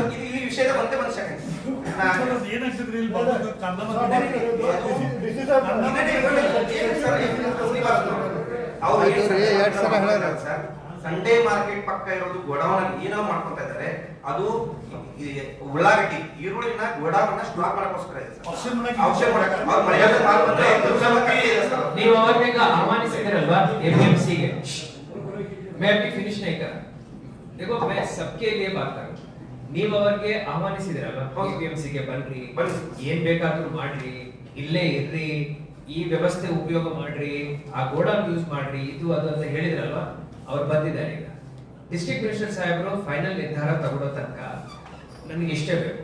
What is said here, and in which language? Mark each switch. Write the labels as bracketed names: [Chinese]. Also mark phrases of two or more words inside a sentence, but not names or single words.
[Kannada] ಈ ವಿಷಯದ ಒಂದೇ ಒಂದು [English] second Sunday market [Kannada] ಪಕ್ಕ ಇರೋದು ಗೋಡೌನ್ ಏನೋ ಮಾಡ್ಕೊಂತ ಇದ್ದಾರೆ. ಅದು ಉಳ್ಳಾಗಡ್ಡಿ ಈರುಳ್ಳಿನ [English] godown stock [Kannada] ಮಾಡಕ್ಕೋಸ್ಕರ ಇದೆ ಸರ್. ಔಷಧ ಮಾಡಕ್ಕೆ ಅವ್ರು ಮಳೆಗಾಲದ ಮಾಲ್ ಬಂದ್ರೆ ನೀವು ಅವ್ರಿಗೆ ಆಹ್ವಾನಿಸಿದಿರಲ್ವಾ एपीएमसी ಗೆ. [Hindi] मैं अभी फिनिश नहीं कर रहा, देखो मैं सबके लिए बात कर रहा हूं. [Kannada] ನೀವು ಅವರಿಗೆ ಆಹ್ವಾನಿಸಿದಿರಲ್ವಾ एपीएमसी ಗೆ ಬನ್ನಿ, ಏನ್ ಬೇಕಾದ್ರೂ ಮಾಡ್ರಿ, ಇಲ್ಲೇ ಇರ್ರಿ, ಈ ವ್ಯವಸ್ಥೆ ಉಪಯೋಗ ಮಾಡ್ರಿ, ಆ [English] godown use [Kannada] ಮಾಡ್ರಿ, ಇದು ಅದು ಅಂತ ಹೇಳಿದ್ರಲ್ವಾ, ಅವ್ರು ಬಂದಿದ್ದಾರೆ. ಈಗ [English] district minister [Kannada] ಸಾಹೇಬರು ಫೈನಲ್ ನಿರ್ಧಾರ ತಗೊಳ್ಳೋ ತನಕ ನನಗೆ ಇಷ್ಟೇ ಬೇಕು.